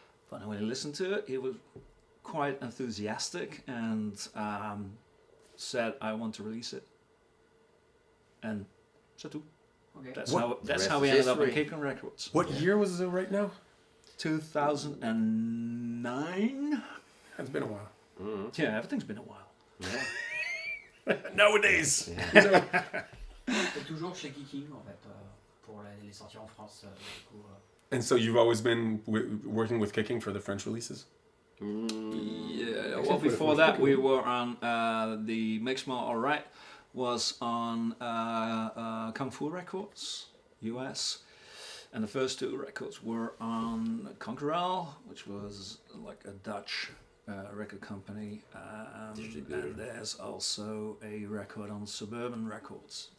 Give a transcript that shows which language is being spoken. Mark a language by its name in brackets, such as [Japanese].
[English] But when he listened to it, he was quite enthusiastic and said, "I want to release it." And [French] c'est tout. [English] Okay. That's how we ended up on Kicking Records. What year was it right now? 2009. It's been a while. Mm-hmm. Yeah, everything's been a while. Yeah. Nowadays. Yeah. [French] Et toujours chez Kicking en fait pour les sorties en France. Du coup, [English] And so you've always been working with Kicking for the French releases? Yeah. Well, before that, we were on the Makes Me Alright was on Kung Fu Records, US, and the first two records were on Conqueror, which was like a Dutch record company, and there's also a record on Suburban Records.